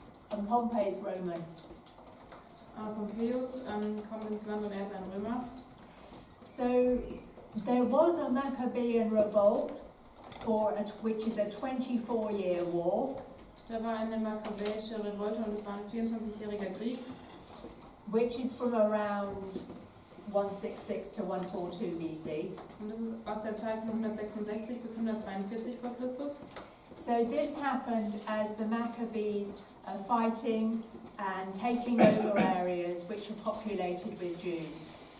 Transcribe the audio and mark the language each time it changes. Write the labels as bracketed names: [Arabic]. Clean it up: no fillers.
[English] And Pompey is Roman. [German] Pompeius kommt ins Land und er ist ein Römer. [English] So There was a Maccabean revolt, which is a 24-year war, [German] Da war eine makkabäische Revolte und es war ein 24-jähriger Krieg, [English] which is from around 166 to 142 BC. [German] und das ist aus der Zeit von 166 bis 142 vor Christus. [English] So this happened as the Maccabees are fighting and taking over areas which were populated with Jews.